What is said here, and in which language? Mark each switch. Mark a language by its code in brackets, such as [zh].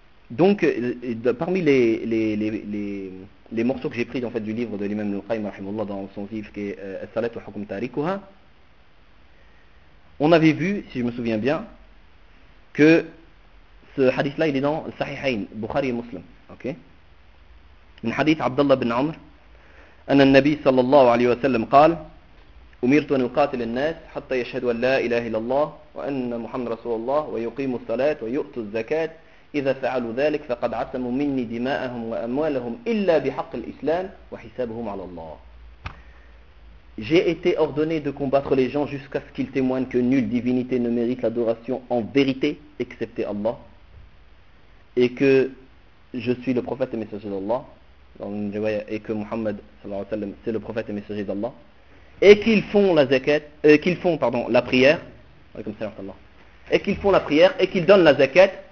[fr] Donc, parmi les morceaux que j'ai pris en fait du livre de l'imam Al-Qayyim rahimahullah dans son livre qui est As-Salat wa Hukm Tarikuha, on avait vu, si je me souviens bien, que ce hadith-là, il est dans Sahihain, Bukhari et Muslim. Ok. [ar] من حديث عبد الله بن عمر أن النبي صلى الله عليه وسلم قال أمرت أن أقاتل الناس حتى يشهدوا أن لا إله إلا الله وأن محمد رسول الله ويقيموا الصلاة ويؤتوا الزكاة إذا فعلوا ذلك فقد عتموا مني دماءهم وأموالهم إلا بحق الإسلام وحسابهم على الله. [fr] J'ai été ordonné de combattre les gens jusqu'à ce qu'ils témoignent que nulle divinité ne mérite l'adoration en vérité excepté Allah et que je suis le prophète et messager d'Allah, et que Muhammad sallallahu alayhi wa sallam, c'est le prophète et messager d'Allah, et qu'ils font la zakat, et qu'ils donnent la zakat.